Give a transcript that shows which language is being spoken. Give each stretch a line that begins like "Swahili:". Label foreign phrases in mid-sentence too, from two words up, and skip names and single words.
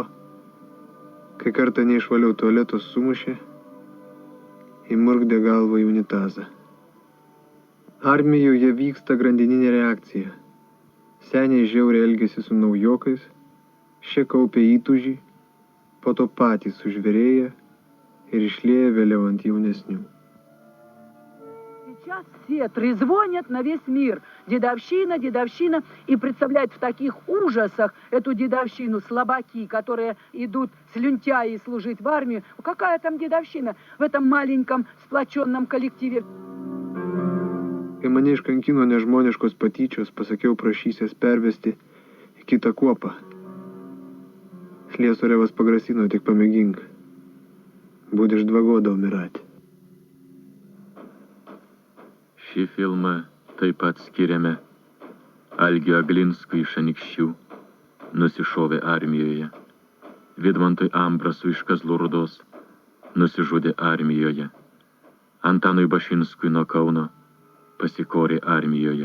Lithuanian: Kai kartą neišvaliau tualetos sumušė, įmurkdė galvą į unitazą. Armijoje vyksta grandininė reakcija. Seniai žiauriai elgėsi su naujokais, šie kaupė įtūžį, po to patys sužvėrėja ir išlieja vėliau ant jaunesnių.
Russian: Сейчас все трезвонят на весь мир. Дедовщина, дедовщина. И представлять в таких ужасах эту дедовщину слабаки, которые идут слюнтяи служить в армию. Какая там дедовщина в этом маленьком сплоченном коллективе?
Lithuanian: Kai mane iškankino nežmoniškos patyčios, pasakiau prašysies pervesti į kitą kuopą. Slesarevas pagrasino, tik pamėgink.
Russian: Будешь 2 года умирать.
Lithuanian: Šį filmą taip pat skiriame Algiui Aglinskui iš Anykščių, nusišovė armijoje. Vidmantui Ambrasui iš Kazlų Rūdos, nusižudė armijoje. Antanui Bašinskui nuo Kauno, pasikorė armijoje.